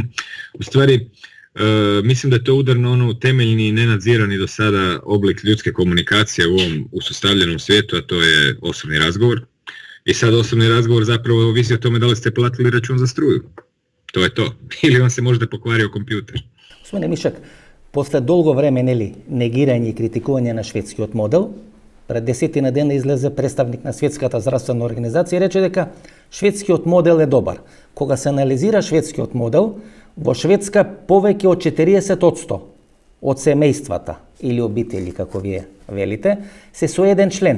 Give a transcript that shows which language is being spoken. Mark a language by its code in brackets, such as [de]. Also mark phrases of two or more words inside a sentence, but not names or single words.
[hr] U stvari, mislim da je to udar na ono temeljni, nenadzirani do sada oblik ljudske komunikacije u ovom usustavljenom svijetu, a to je osobni razgovor. I sad osobni razgovor zapravo ovisi o tome da li ste platili račun za struju. To je to. Ili vam se možda pokvario kompjuter. [mk] Господине Mišak, после долго време негирање и критикување на шведскиот модел, пред 10 дена излезе представник на Светската здравствена организација и рече дека шведскиот модел е добар. Кога се анализира шведскиот модел, во Шведска повеќе од 40% од семејствата или обители, како вие велите, се со еден член.